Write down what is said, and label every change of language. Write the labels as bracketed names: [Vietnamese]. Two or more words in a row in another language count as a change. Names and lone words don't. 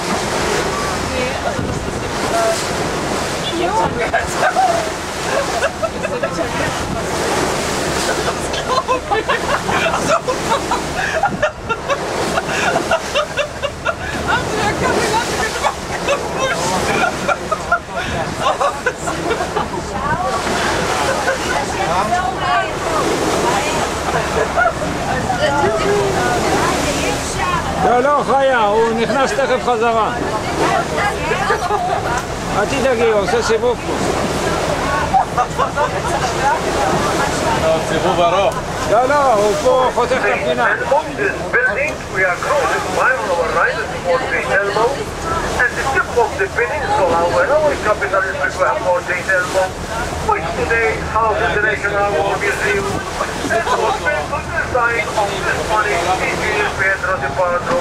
[German] Nee, also das ist jetzt Italiener. Das ist Italiener. Das glaube ich. Achso. Haben Sie ja Kaffeelatte getrunken? [Hebrew] לא, לא, חיה, הוא נכנס תכף חזרה. אל תדאגי, הוא עושה סיבוב פה. סיבוב ארוך. לא, לא, הוא פה חותך את הפינה. [English] We are cruising by on our right at Port St. Elmo and the tip of the peninsula where our capital is between Port St. Elmo, which today houses the National War Museum. It was built to the design of this money Engineer Pedro de Padro.